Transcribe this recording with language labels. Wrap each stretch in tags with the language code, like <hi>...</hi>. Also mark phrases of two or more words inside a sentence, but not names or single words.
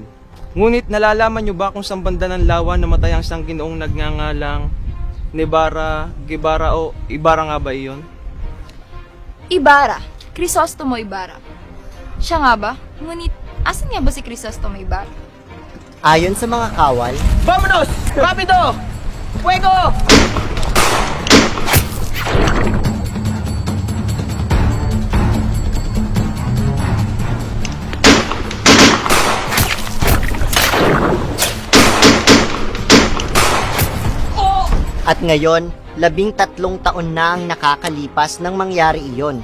<tl>Ngunit nalalaman niyo ba kung saan banda ng lawa namatay ang isang ginoong nagngangalang Nebara, Gibara o Ibarra nga ba iyon? Ibarra. Crisostomo Ibarra. Siya nga ba? Ngunit, asan nga ba si Crisostomo Ibarra? Ayon sa mga kawal,</tl> <es>Vámonos! Rapido! Fuego!</es> <tl>at ngayon, 13 taon na ang nakakalipas nang mangyari iyon.</tl>